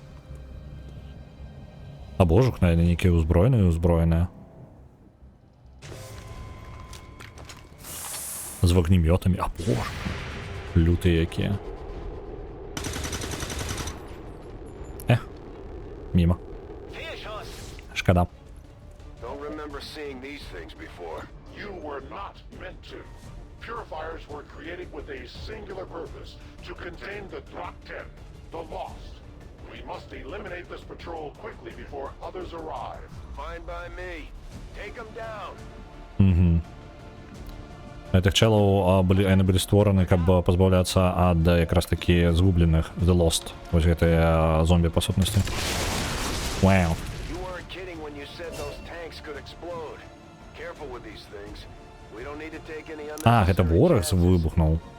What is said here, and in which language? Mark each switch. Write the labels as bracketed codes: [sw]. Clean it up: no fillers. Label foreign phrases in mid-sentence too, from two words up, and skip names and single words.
[be] А божух, наверное, нейкія ўзброеныя. З вогнемётамі. А боже. Лютыя якія. Міма. Шкада. [en] Don't remember seeing these things before. You were not meant to. Purifiers were created with a singular purpose, to contain the Drak-10, the Lost. We must eliminate this patrol quickly before others arrive. Fine by me. Take them down. [be] Гэтых чэлаў яны былі створаны, каб пазбаўляцца ад якраз такі згубленых, The Lost. Вось гэтыя зомбі па сутнасці. Вау. А, гэта вораг выбухнуў.